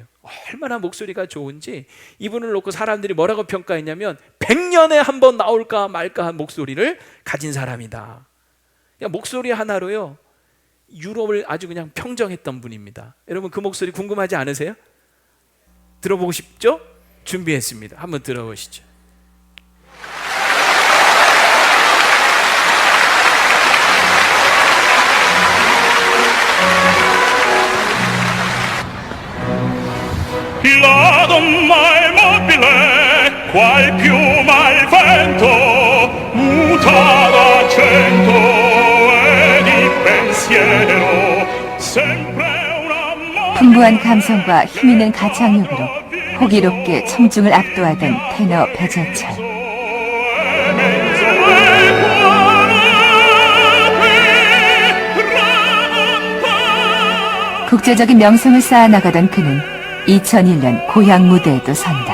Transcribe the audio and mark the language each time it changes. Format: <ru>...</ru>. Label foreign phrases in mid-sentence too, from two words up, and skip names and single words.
<ko>얼마나 목소리가 좋은지 이분을 놓고 사람들이 뭐라고 평가했냐면 100년에 한 번 나올까 말까 한 목소리를 가진 사람이다. 목소리 하나로요 유럽을 아주 그냥 평정했던 분입니다. 여러분 그 목소리 궁금하지 않으세요? 들어보고 싶죠? 준비했습니다. 한번 들어보시죠.</ko> <it>La donna è mobile, qual piuma il vento, muta d'accento e di pensiero, sempre una</it> <ko>풍부한 감성과 힘있는 가창력으로 호기롭게 청중을 압도하던 테너 배재철. 국제적인 명성을 쌓아나가던 그는 2001년 고향 무대에도 선다.</ko>